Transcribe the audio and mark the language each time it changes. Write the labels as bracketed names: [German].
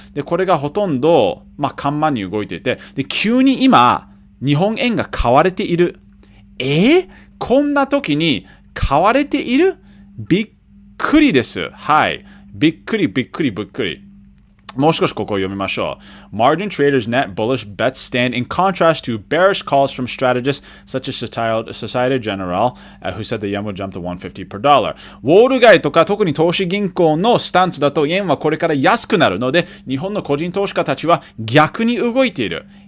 [Japanese] で、これがほとんど、緩慢に動いていて、で、急に今、日本円が買われている。こんな時に買われている？びっくりです。はい。びっくり。もう少しここを読みましょう。 [English] Margin traders net bullish bets stand in contrast to bearish calls from strategists such as Societe Generale, who said the yen would jump to 150 per dollar. [Japanese] ウォール街とか特に投資銀行のスタンスだと、円はこれから安くなるので、日本の個人投資家たちは逆に動いている。